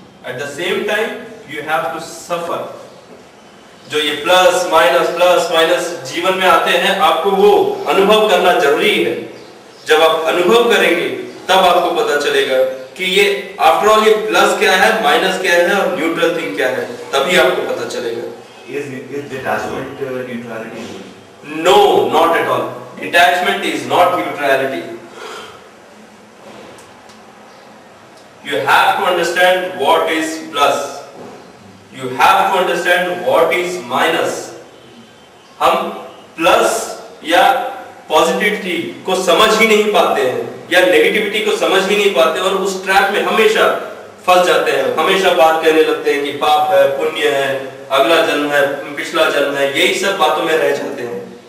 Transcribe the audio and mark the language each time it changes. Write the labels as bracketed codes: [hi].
[en] At the same time you have to suffer. [hi] जो ये plus minus जीवन में आते हैं, आपको वो अनुभव करना जरूरी है। जब आप अनुभव करेंगे तब आपको पता चलेगा कि ये आफ्टर ऑल ये प्लस क्या है, माइनस क्या है और न्यूट्रल थिंग क्या है, तभी आपको पता चलेगा। [en] Is detachment neutrality? No, not at all. Detachment is not neutrality. You have to understand what is plus. You have to understand what is minus. [hi] हम प्लस या पॉजिटिविटी को समझ ही नहीं पाते हैं या नेगेटिविटी को समझ ही नहीं पाते और उस ट्रैप में हमेशा फंस जाते हैं। हमेशा बात कहने लगते हैं कि पाप है, पुण्य है, अगला जन्म है, पिछला जन्म है, यही सब बातों में रह जाते हैं।